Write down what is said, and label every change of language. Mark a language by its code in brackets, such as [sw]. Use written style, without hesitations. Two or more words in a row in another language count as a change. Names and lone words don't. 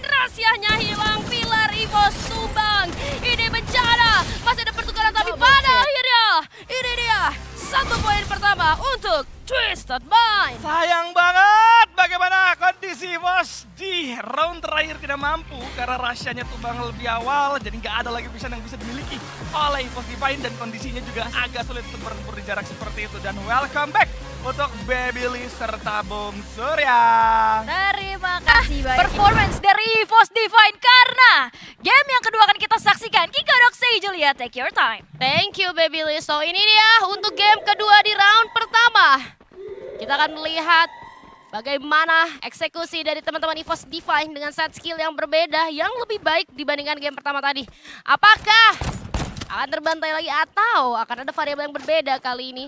[id] Rahasianya hilang, pilar EVOS tumbang. Ini bencana, masih ada pertukaran tapi pada akhirnya ini dia 1 poin pertama untuk Twisted Mind. Sayang banget bagaimana kondisi EVOS di round terakhir tidak mampu karena Rasha-nya tumbang lebih awal, jadi nggak ada lagi vision yang bisa dimiliki oleh EVOS Divine, dan kondisinya juga agak sulit untuk bertempur di jarak seperti itu. Dan [en] welcome back [id] untuk Babyliss serta Bung Surya. Terima kasih banyak performance dari EVOS Divine, karena game yang kedua akan kita saksikan. Kiko Doxy, Julia, [en] take your time. Thank you Babyliss. [id] So ini dia untuk game kedua di round pertama. Kita akan melihat Bagaimana eksekusi dari teman-teman EVOS Divine dengan set skill yang berbeda yang lebih baik dibandingkan game pertama tadi. Apakah akan terbantai lagi atau akan ada variabel yang berbeda kali ini?